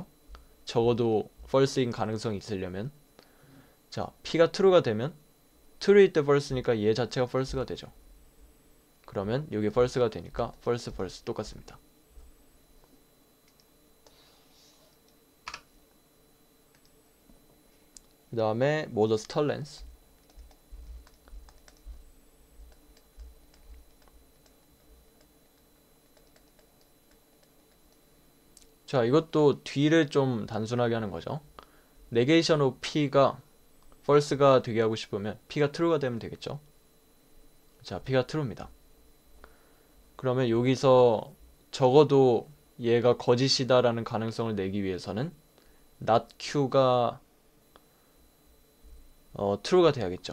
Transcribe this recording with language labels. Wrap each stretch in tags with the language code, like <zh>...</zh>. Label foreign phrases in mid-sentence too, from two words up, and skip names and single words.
<ko>적어도 false인 가능성이 있으려면. 자, P가 true가 되면 true일 때 false니까 얘 자체가 false가 되죠. 그러면 여기 false가 되니까</ko> <en>false, false</en> <ko>똑같습니다. 그 다음에</ko> <la>modus tollens.</la> <ko>자, 이것도 뒤를 좀 단순하게 하는 거죠.</ko> <en>negation of P</en> <ko>가 false가 되게 하고 싶으면 P가 true가 되면 되겠죠. 자, P가 true입니다. 그러면 여기서 적어도 얘가 거짓이다라는 가능성을 내기 위해서는</ko> <en>not Q</en> <ko>가 true가 돼야겠죠.</ko>